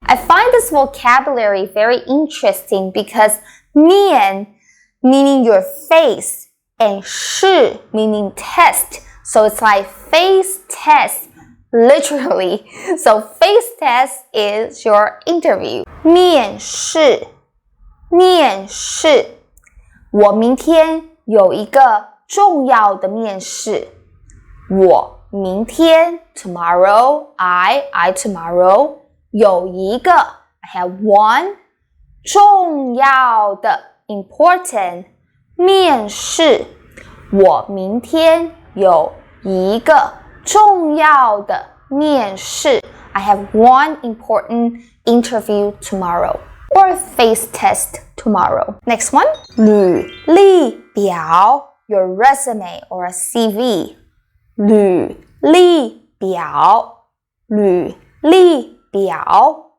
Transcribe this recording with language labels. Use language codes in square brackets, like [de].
[en] I find this vocabulary very interesting because 面 meaning your face and 试 meaning test. So it's like face test, literally. So face test is your interview. [zh] 面试，面试。我明天有一个重要的面试。我明天 [en] tomorrow, I tomorrow [zh] 有一个 [en] I have one [zh] 重要的 [en] important [zh] 面试。我明天有一个重要的面试。 [en] I have one important interview tomorrow or face test tomorrow. Next one, 履历表 your resume or a CV. [zh] 履历表，履历表。